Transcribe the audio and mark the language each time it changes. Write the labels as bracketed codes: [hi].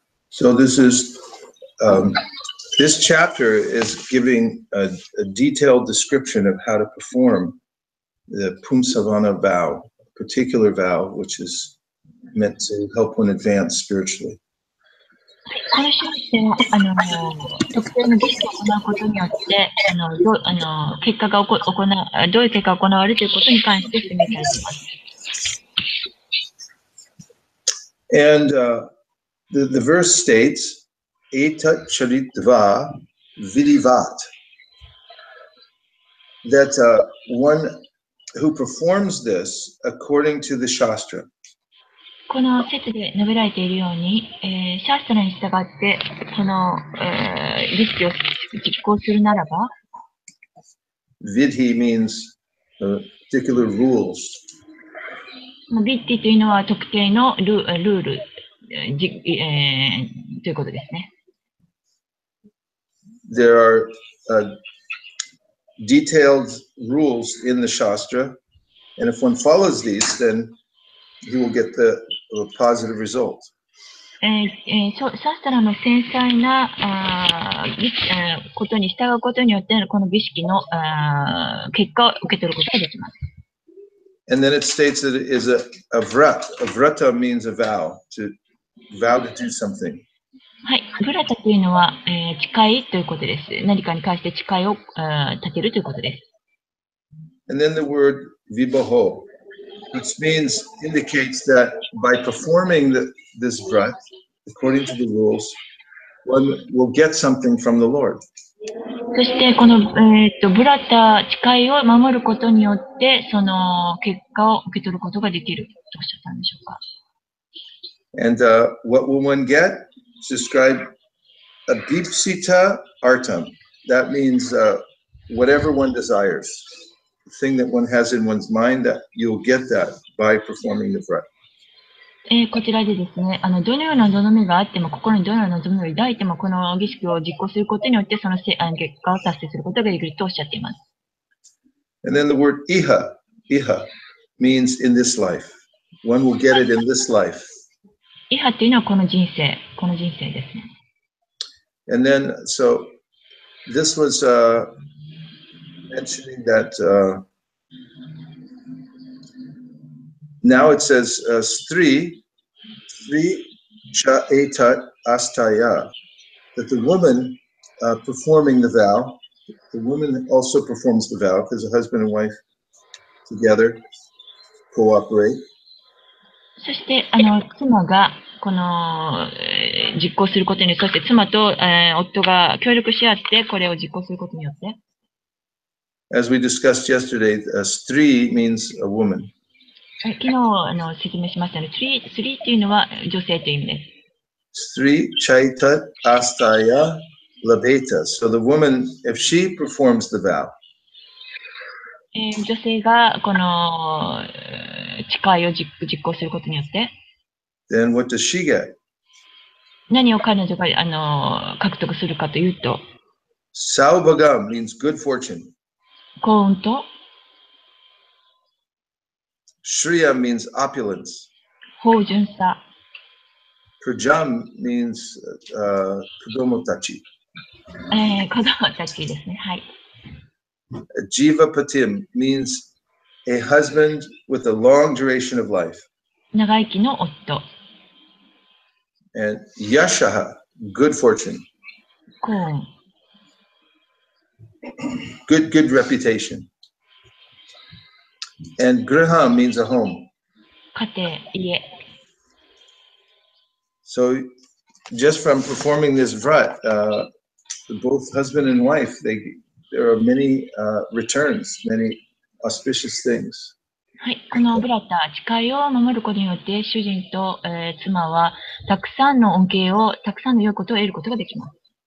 [en] So this chapter is giving a detailed description of how to perform the Pumsavana vow, a particular vow which is meant to help one advance spiritually. [ja] この章では特定の儀式を行うことによってどういう結果が行われるということに関して説明されています。 [en] And the verse states, [sa] Etat charitva vidivat, [en] that one who performs this according to the Shastra. [ja] この説で述べられているように、シャストラに従ってこの、儀式を実行するならば、 [en] Vidhi means particular rules. [ja] ビッティというのは特定のルール、ということですね。 [en] There are detailed rules in the Shastra, and if one follows these, then he will get the positive result. [ja] シャストラの繊細なことに従うことによってこの儀式の結果を受け取ることができます。 [en] And then it states that it is a vrat. A vrata means a vow to do something. [ja] はい、ブラタというのは、誓いということです。何かに関して誓いを立てるということです。 [en] And then the word vibaho, which indicates that by performing this vrat according to the rules, one will get something from the Lord. [ja] そしてこの、ブラタ誓いを守ることによってその結果を受け取ることができるとおっしゃったんでしょうか。 [en] And what will one get? It's described a [sa] deepsita artam. [en] That means whatever one desires, the thing that one has in one's mind, that you'll get that by performing the vrat. [ja] こちらでですね、どのような望みがあっても、心にどのような望みを抱いても、この儀式を実行することによって、その結果を達成することができるとおっしゃっています。 [en] And then the word iha means in this life. One will get it in this life. [ja] イハというのはこの人生ですね。 [en] And then, so this was mentioning that now it says [sa] Sri cha etat astaya, [en] that the woman performing the vow, the woman also performs the vow because the husband and wife together cooperate. [ja] そして妻がこの実行することに、そして妻と、夫が協力し合ってこれを実行することによって。 [en] As we discussed yesterday, Stri means a woman. [ja] 昨日説明しましたね。スリーっていうのは女性という意味です。 [sa] Stri chaitat astaya labeta. [en] So the woman, if she performs the vow. [ja] 女性がこの誓いを実行することによって、 [en] then what does she get? [ja] 何を彼女が獲得するかというと、 [en] Saubhagam means good fortune. [ja] 幸運と、 [en] Shriya means opulence. [ja] 芳醇さ、 [en] Prajam means kudomotachi. [ja] 子供たちですね。はい。 [en] Jiva patim means a husband with a long duration of life. [ja] 長生きの夫。 [en] And yashaha, good fortune. [ja] 幸運。 [en] Good reputation. And griha means a home. [ja] 家庭、家。 [en] So just from performing this vrat, both husband and wife, there are many returns, many auspicious things. [ja] はい、このブラタ、誓いを守ることによって、主人と、妻はたくさんの恩恵を、たくさんの良いことを得ることができます。